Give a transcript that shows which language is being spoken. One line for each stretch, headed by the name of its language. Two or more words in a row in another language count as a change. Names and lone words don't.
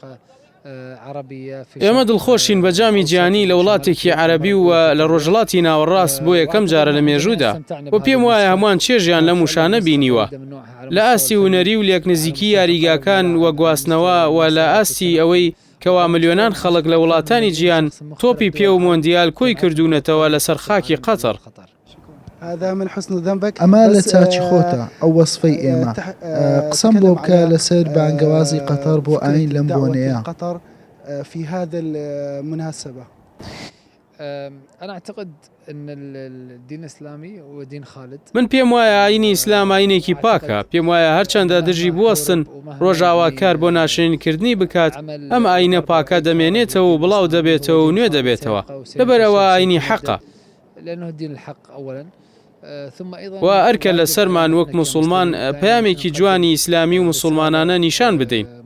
Central Kurdish: ئێمە دڵخۆشین بە جامی گیانی لە وڵاتێکی عەرەبی و لە ڕۆژهەڵاتی ناوەڕاست بۆ یەکەم جارە لە مێژوودا و پێم وایە هەمووان چێژیان لە موشانە بینیوە لە ئاستی هونەری و لێک نزیکی یاریگاکان وە گواستنەوە و لە ئاستی ئەوەی کەوا ملیۆنان خەڵک لە وڵاتانی جیان تۆپی پێ و مۆندیال کۆی کردوونەتەوە لەسەر خاکی قەتەر. ئەمە لە چاچی خۆتە ئەو وەسفەی ئێمە قسەم بۆ بکە لەسەر بانگەوازی قەتەر بۆ ئاین لەم بۆنەیە.
Arabic: في هذا المناسبة أنا أعتقد أن الدين الإسلامي هو دين خالد.
Central Kurdish: من پێم وایە ئاینی ئیسلام ئاینێکی پاکە. پێم وایە هەرچەندە دژی بوەستن ڕۆژاوا کار بۆ ناشرینکردنی بکات ئەم ئاینە پاکە دەمێنێتەوە و بڵاو دەبێتەوە و نوێ دەبێتەوە لەبەرەوە ئاینی حەقە و ئەرکە لە سەرمان وەک مسلمان پەیامێکی جوانی ئیسلامی و مسلمانانە نیشان بدەین